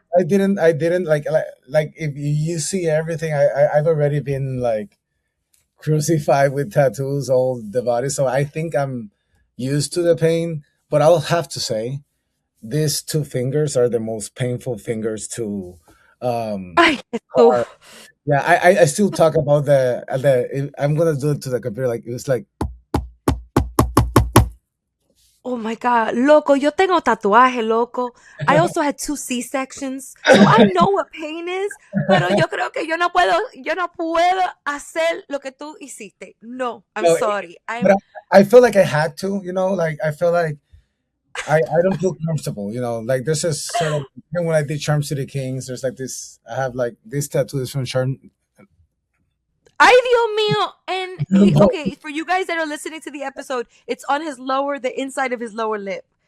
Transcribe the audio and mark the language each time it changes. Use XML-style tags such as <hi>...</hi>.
<en>I didn't like if you see everything, I've already been like crucified with tattoos all the body, so I think I'm used to the pain. But I'll have to say, these two fingers are the most painful fingers to Ay, carve.</en> <es>Jesús.</es> <en>Yeah, I still talk about I'm gonna do it to the computer, like it was like Oh my God.</en> <es>Loco, yo tengo tatuaje, loco.</es> <en>I also had two C-sections. So I know what pain is,</en> <es>pero yo creo que yo no puedo hacer lo que tú hiciste.</es> <en>No, I'm no, sorry. but I feel like I had to, like I feel like I don't feel comfortable, like there's a sort of, even when I did Charm City Kings, there's like this, I have like this tattoo is from Charm.</en> <es>Ay, Dios mío.</es> <en>And No, okay, for you guys that are listening to the episode, it's on the inside of his lower lip.</en>